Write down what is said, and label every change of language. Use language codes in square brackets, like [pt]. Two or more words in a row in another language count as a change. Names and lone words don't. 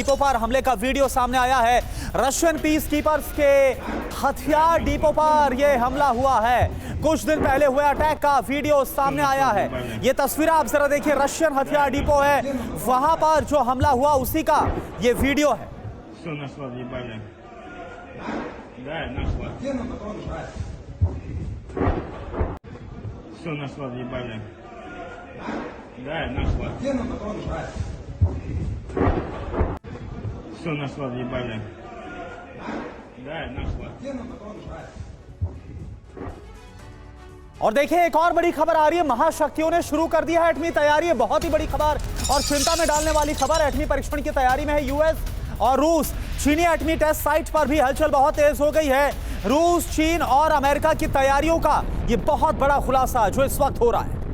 [hi] डिपो पर हमले का वीडियो सामने आया है। [en] Russian peace keepers [hi] के हथियार डिपो पर यह हमला हुआ है। कुछ दिन पहले हुए अटैक का वीडियो सामने आया है। ये तस्वीर आप जरा देखिए, रशियन हथियार डिपो है, वहां पर जो हमला हुआ उसी का ये वीडियो है। [ru] Все нашла, въебали. Да, нашла. Где нам потом жрать? Все нашла, въебали. Да, нашла. Где нам потом жрать? [hi] और देखिए एक और बड़ी खबर आ रही है, महाशक्तियों ने शुरू कर दिया है एटमी तैयारी। बहुत ही बड़ी खबर और चिंता में डालने वाली खबर। एटमी परीक्षण की तैयारी में है यूएस और रूस। चीनी एटमी [en] test site [hi] पर भी हलचल बहुत तेज हो गई है। रूस, चीन और अमेरिका की तैयारियों का यह बहुत बड़ा खुलासा जो इस वक्त हो रहा है।